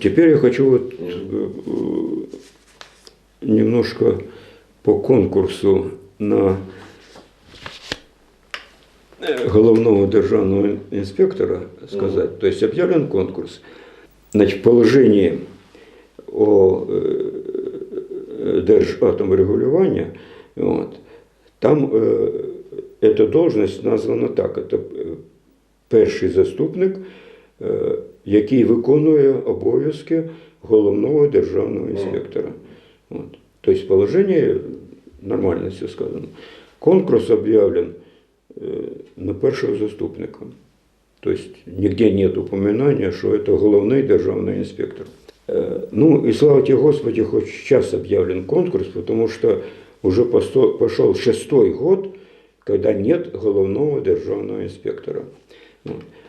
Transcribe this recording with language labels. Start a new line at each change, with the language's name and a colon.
Russian: Теперь я хочу вот, немножко по конкурсу на головного державного инспектора сказать. То есть объявлен конкурс. Значит, в положении о Держатомрегулювання, вот, там эта должность названа так.
Ukrainian: Это перший заступник, який виконує обов'язки головного державного інспектора.
Russian: Вот. То есть положение нормально все сказано. Конкурс объявлен на першого заступника. То есть нигде нет упоминания, что это головный державный инспектор. Ну и слава тебе Господи, хоть сейчас объявлен конкурс, потому что уже пошел 6-й год, когда нет головного державного инспектора. Вот.